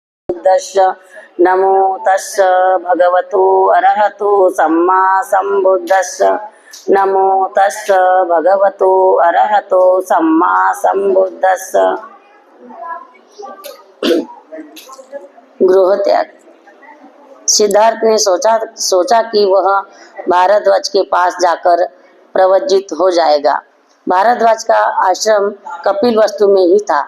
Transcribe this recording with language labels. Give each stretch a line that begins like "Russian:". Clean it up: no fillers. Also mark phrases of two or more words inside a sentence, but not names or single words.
Pali: बुद्धस्य नमो तस्स भगवतो अरहतो सम्मा संबुद्धस्य नमो तस्स भगवतो अरहतो सम्मा संबुद्धस्य।
Hindi: गृह त्याग। सिद्धार्थ ने सोचा कि वह भारद्वाज के पास जाकर प्रवज्जित हो जाएगा। भारद्वाज का आश्रम कपिलवस्तु में ही था।